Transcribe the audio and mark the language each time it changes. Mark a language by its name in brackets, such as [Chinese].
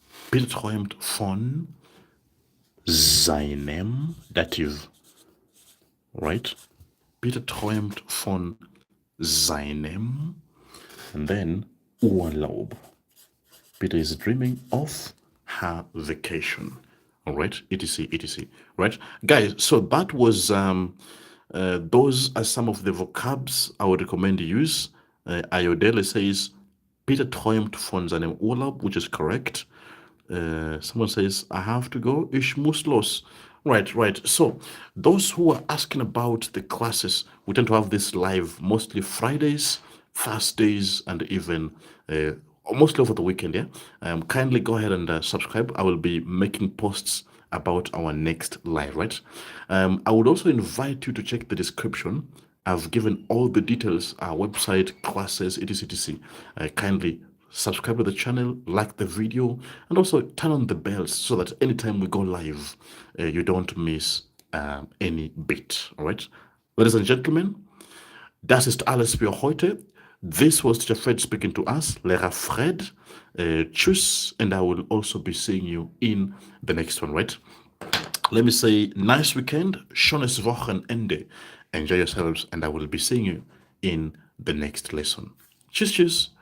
[German] Peter träumt von seinem Dativ, right? Peter träumt von seinem, [English] and then [German] Urlaub. [English] Peter is dreaming of her vacation. All right, etc, etc. Right, guys. So that was those are some of the vocabs I would recommend you use. [German] Ayodele says Peter träumt von seinem Urlaub, [English] which is correct. Someone says, I have to go. [German] Ich muss los. [English] Right, right. So those who are asking about the classes, we tend to have this live mostly Fridays, Thursdays, and even mostly over the weekend. Yeah. Kindly go ahead and subscribe. I will be making posts about our next live, right? I would also invite you to check the description. I've given all the details, our website, classes, etc, etc. Kindly subscribe to the channel, like the video, and also turn on the bells so that anytime we go live, you don't miss any bit. All right, ladies and gentlemen, [German] das ist alles für heute. [English] This was Teacher Fred speaking to us, Lehrer Fred. Tschüss, and I will also be seeing you in the next one, right? Let me say, nice weekend, [German] schönes Wochenende. [English] Enjoy yourselves, and I will be seeing you in the next lesson. Tschüss, tschüss.